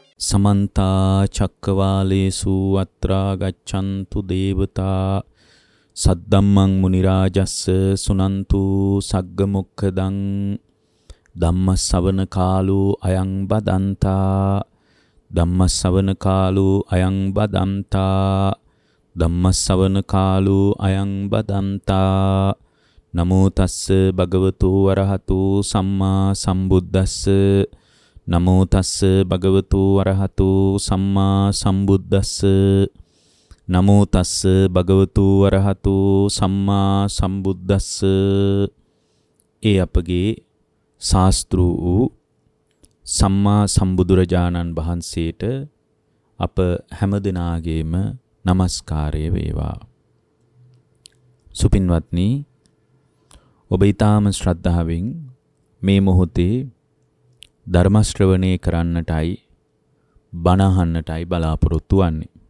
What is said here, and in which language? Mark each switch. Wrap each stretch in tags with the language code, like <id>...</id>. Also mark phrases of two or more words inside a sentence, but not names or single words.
<pi>समन्ता चक्रवालेषु अत्रा गच्छन्तु देवता सद्दम्मं मुनिराजस्य सुनन्तु सग्गमुखदं धम्मसवන කාලෝ අයං බදන්තා ධම්මසවන කාලෝ අයං බදන්තා ධම්මසවන කාලෝ අයං බදන්තා නමෝ තස්ස භගවතු වරහතු සම්මා සම්බුද්දස්ස නමෝ තස්ස භගවතු වරහතු සම්මා සම්බුද්දස්ස නමෝ තස්ස භගවතු වරහතු සම්මා සම්බුද්දස්ස.</pi> <si>ඒ අපගේ ශාස්ත්‍ර වූ සම්මා සම්බුදුරජාණන් වහන්සේට අප හැමදෙනාගේම নমස්කාරය වේවා. සුපින්වත්නි, ඔබ ඊටාම ශ්‍රද්ධාවෙන් මේ මොහොතේ ධර්ම ශ්‍රවණය කරන්නටයි බණ අහන්නටයි බලාපොරොත්තු වන්නේ.</si>